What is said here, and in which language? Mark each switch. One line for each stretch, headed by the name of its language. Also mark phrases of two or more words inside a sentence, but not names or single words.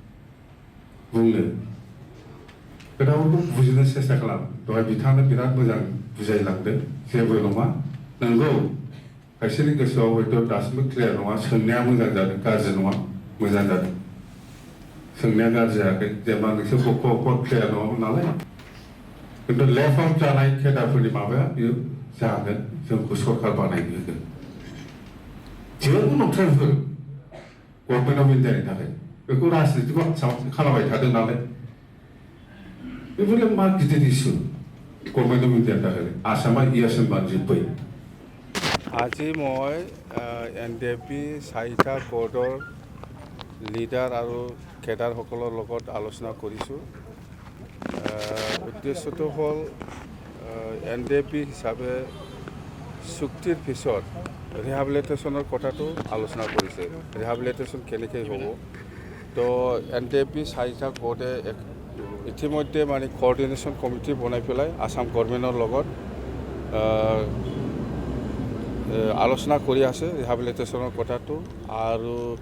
Bodo: बुंनो खोथाफोरखौ बुजिनो सेस्था खालाम दहाय बिथाङानो बिराद मोजां बुजायलांदों जेबो नङा नंगौ खायसेनि गोसोआव हयथ' दासिमबो क्लियार नङा सोंनाया मोजां जादों गाज्रि नङा मोजां जादों सोंनाया गाज्रि जायाखै जेनेबा नोंसोर बख'बख' क्लियार नङामोन नालाय खिन्थु
English: left out
Bodo: जानाय केडारफोरनि माबाया बेयो जागोन जोंखौ सरकार बानायनो होगोन जेबो नंथारगौ
English: Government of Indiani
Bodo: थाखाय बेखौ राजनितिखौ खालामबाय थादों नालाय बेफोरलाय मा गिदिर इस्यु
English: Government of Indiani
Bodo: थाखाय आसामा इयासन बानजोब्बाय
Assamese: আজি মই NDP 4টা কোডৰ লিডাৰ আৰু কেডাৰসকলৰ লগত আলোচনা কৰিছোঁ উদ্দেশ্যটো হ'ল NDP হিচাপে চুক্তিৰ পিছত ৰিহাবিলিটেশ্যনৰ কথাটো আলোচনা কৰিছে ৰিহাবিলিটেশ্যন কেনেকৈ হ'ব তো NDP 4টা কোডে ইতিমধ্যে মানে
English: coordination committee
Assamese: বনাই পেলাই আসাম গভৰ্ণমেণ্টৰ লগত আলোচনা কৰি আছে ৰিহাবিলিটেশ্যনৰ কথাটো আৰু